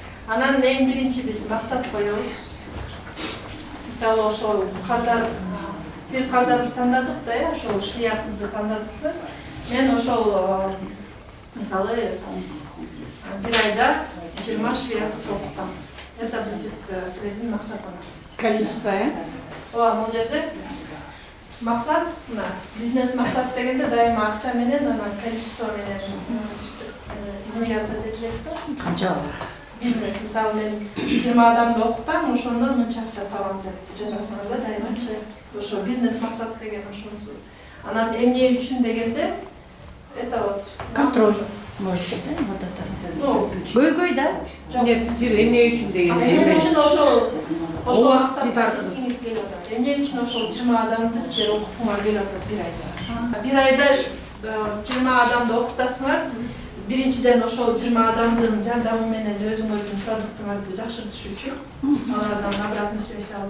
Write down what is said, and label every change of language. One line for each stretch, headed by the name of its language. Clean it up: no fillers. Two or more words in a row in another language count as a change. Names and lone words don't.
Kyrgyz: Анан эң биринчи биз максат коебуз. Мисалы ошол тил кардарды тандадык да, ошол швея кызды тандадык да. Мен ошол мисалы бир айда 20 швея кыз окутам.
Russian: Это будет следующий максатым. Количество,
Kyrgyz: Ооба, бул жерде максат, бизнес максат дегенде дайыма акча менен, анан количество менен измеряться этилет да. Канча? Бизнес, мисалы мен 20 адамды окутам, ошондон мынча акча табам деп жазасыңар да дайымачы. Ошо бизнес максат деген ошонусу. Анан эмне үчүн дегенде,
Russian: это вот Контроль. Может быть, да? Вот это.
Kyrgyz: Көйгөй да?
Russian: Нет, стиль
Kyrgyz: эмне үчүн деген. Эмне үчүн ошол максаттарды кеңес келип атат. Эмне үчүн ошол 20 адамды силер окутууңар келип атат бир айда. Бир айда 20 адамды окутасыңар. Биринчиден ошол 20 адамдын жардамы менен өзүңөрдүн продуктуңарды жакшыртыш үчүн, алардан
Russian: обратный связь
Kyrgyz: алып.